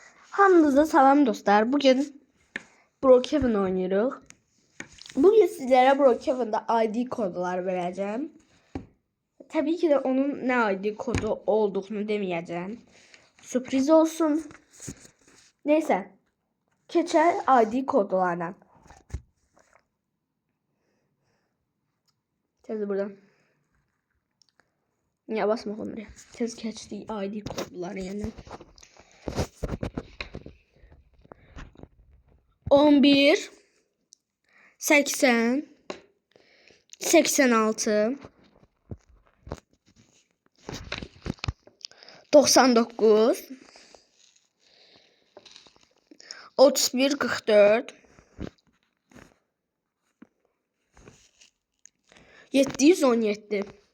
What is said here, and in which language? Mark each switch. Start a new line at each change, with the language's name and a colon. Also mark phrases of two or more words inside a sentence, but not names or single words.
Azerbaijani: Hamınıza salam dostlar.
Turkish: Bugün Brookhaven oynuyoruz. Bugün sizlere Brookhaven'da ID kodlar vereceğim. Tabii ki de onun ne ID kodu olduğunu demeyeceğim. Sürpriz olsun. Neyse.
Azerbaijani: Keçer ID kodlarına. Tez buradan.
Turkish: Ya basma onları.
Azerbaijani: Tez keçti ID kodları yani. 11 80 86 99 31 44 717.